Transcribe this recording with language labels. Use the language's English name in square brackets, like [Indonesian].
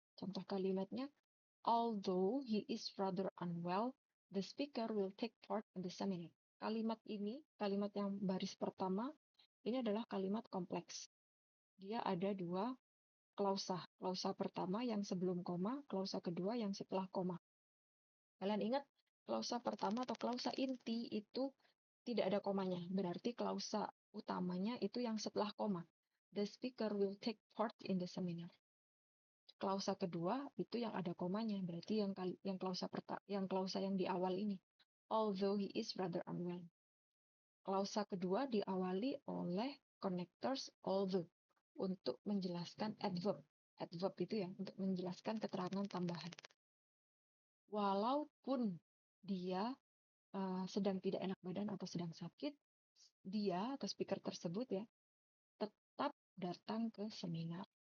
[Indonesian] Contoh kalimatnya, [English] although he is rather unwell, the speaker will take part in the seminar. [Indonesian] Kalimat ini, kalimat yang baris pertama, ini adalah kalimat kompleks. Dia ada dua klausa. Klausa pertama yang sebelum koma, klausa kedua yang setelah koma. Kalian ingat, klausa pertama atau klausa inti itu tidak ada komanya. Berarti klausa utamanya itu yang setelah koma. [English] The speaker will take part in the seminar. [Indonesian] Klausa kedua itu yang ada komanya, berarti yang klausa yang di awal ini. [English] Although he is rather unwell. [Indonesian] Klausa kedua diawali oleh connectors although untuk menjelaskan adverb. Adverb itu ya untuk menjelaskan keterangan tambahan. Walaupun dia sedang tidak enak badan atau sedang sakit, dia atau speaker tersebut ya tetap datang ke seminar.